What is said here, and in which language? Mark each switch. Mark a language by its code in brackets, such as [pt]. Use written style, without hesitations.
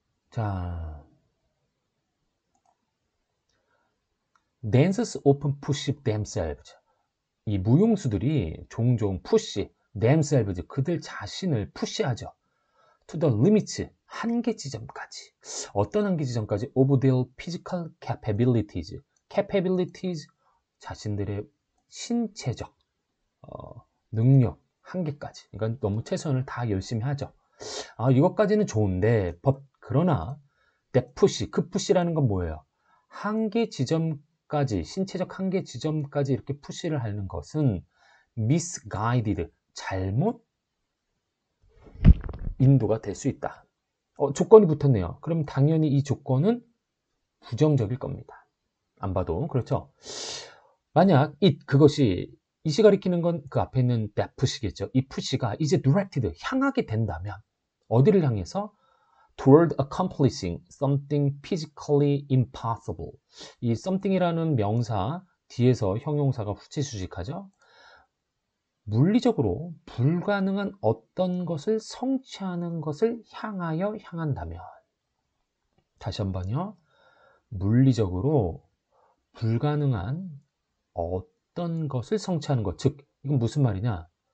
[ko] 자, [en] dancers often push themselves. [ko] 이 무용수들이 종종 [en] push themselves, [ko] 그들 자신을 푸시하죠. [en] to the limits, [ko] 한계 지점까지. 어떤 한계 지점까지? [en] of their physical capabilities. capabilities, [ko] 자신들의 신체적 능력, 한계까지. 그러니까 너무 최선을 다 열심히 하죠. 이것까지는 좋은데, 그러나 [en] that push, [ko] 그 push라는 건 뭐예요? 한계 지점까지, 신체적 한계 지점까지 이렇게 푸시를 하는 것은 [en] misguided, [ko] 잘못 인도가 될 수 있다. 조건이 붙었네요. 그럼 당연히 이 조건은 부정적일 겁니다. 안 봐도 그렇죠. 만약 그것이 이시 가리키는 건 그 앞에 있는 [en] that push [ko] 겠죠. 이 push가 이제 directed, 향하게 된다면 어디를 향해서? [en] toward accomplishing something physically impossible. [ko] 이 something이라는 명사 뒤에서 형용사가 후치수식하죠. 물리적으로 불가능한 어떤 것을 성취하는 것을 향하여 향한다면, 다시 한번요. 물리적으로 불가능한 어떤 것을 성취하는 것, 즉 이건 무슨 말이냐?